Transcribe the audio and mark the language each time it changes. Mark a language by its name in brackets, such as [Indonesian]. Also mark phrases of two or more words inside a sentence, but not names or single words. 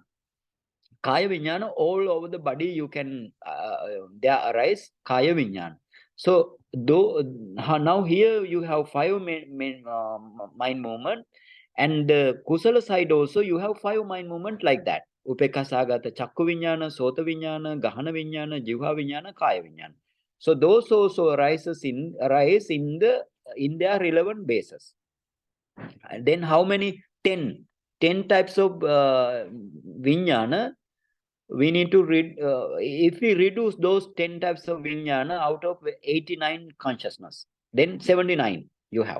[Pali] Kaya Vijnana, [English] all over the body you can there arise [Pali] Kaya Vijnana. [English] So though now here you have five mind movement, and the Kusala side also you have five mind movement like that. [Pali] Upekka Sahagata Chakku Vijnana, Sota Vijnana, Gahana Vijnana, Jivha Vijnana, Kaya Vijnana. [English] So those also arise in their relevant basis. And then how many? 10 types of Vijnana. We need to read, if we reduce those 10 types of Vijnana out of 89 consciousness, then 79 you have.